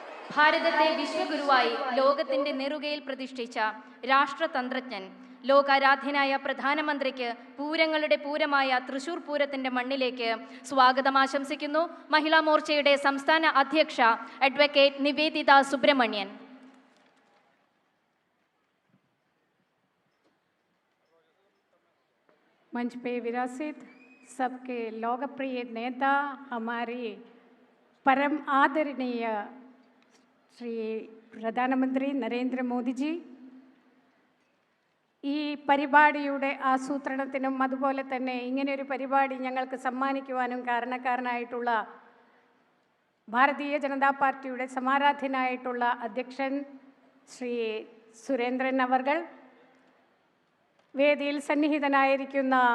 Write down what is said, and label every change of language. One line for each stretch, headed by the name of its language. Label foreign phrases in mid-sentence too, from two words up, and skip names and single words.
Malayalam: ഭാരതത്തെ വിശ്വഗുരുവായി ലോകത്തിന്റെ നെറുകയിൽ പ്രതിഷ്ഠിച്ച രാഷ്ട്രതന്ത്രജ്ഞൻ, ലോകാരാധ്യനായ പ്രധാനമന്ത്രിക്ക് പൂരങ്ങളുടെ പൂരമായ തൃശൂർ പൂരത്തിന്റെ മണ്ണിലേക്ക് സ്വാഗതം ആശംസിക്കുന്നു മഹിളാ മോർച്ചയുടെ സംസ്ഥാന അധ്യക്ഷ അഡ്വക്കേറ്റ് നിവേദിത സുബ്രഹ്മണ്യൻ.
Hindi: मंच पे विरासित सबके लोकप्रिय नेता हमारी परम आदरणीय श्री प्रधानमंत्री नरेंद्र मोदी जी,
Malayalam: ഈ പരിപാടിയുടെ ആസൂത്രണത്തിനും അതുപോലെ തന്നെ ഇങ്ങനെയൊരു പരിപാടി ഞങ്ങൾക്ക് സമ്മാനിക്കുവാനും കാരണക്കാരനായിട്ടുള്ള ഭാരതീയ ജനതാ പാർട്ടിയുടെ സമാരാധ്യനായിട്ടുള്ള അധ്യക്ഷൻ ശ്രീ സുരേന്ദ്രൻ അവർകൾ, വേദിയിൽ സന്നിഹിതനായിരിക്കുന്ന